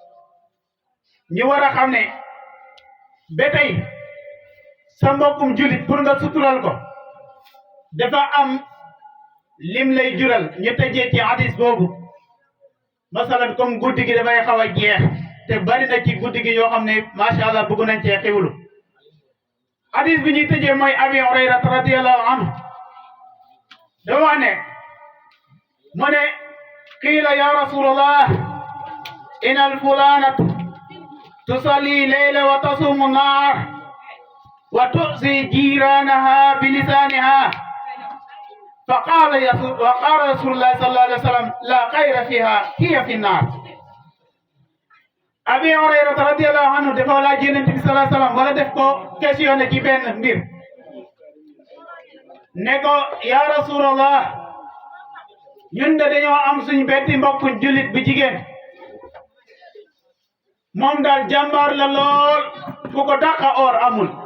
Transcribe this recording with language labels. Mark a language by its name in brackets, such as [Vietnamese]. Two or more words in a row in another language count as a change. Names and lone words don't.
[Wolof] ñu war a xam ne ba tey sa mbokkum jullit pour nga suturaal ko dafa am lim lay jural ñu tëjee ci hadis boobu masalan comme guddi gi dafay xaw a jeex te bari na ci guddi gi yoo xam ne [Arabic] ما شاء الله [Wolof] bëgg nañ cee xiwlu hadis bi ñuy tëjee mooy Abi Hurayra [Arabic] رضي الله عنه [Wolof] dafa wax ne mu ne [Arabic] قيل يا رسول الله إن فلانة تصلي ليلا وتصوم نهارا وتؤذي جيرانها بلسانها فقال رسول الله صلى الله عليه وسلم لا خير فيها هي في النار [Wolof] Abi Hurayra [Arabic] رضي الله عنه [Wolof] dafa laaj Yonent bi [Arabic] صلى الله عليه وسلم [Wolof] wala def ko questionné ci benn mbir ne ko [Arabic] يا رسول الله [Wolof] ñun de dañoo am suñ betti mbokku jullit bu jigéen moom daal jàmbaar la lool fu ko dàqa or amul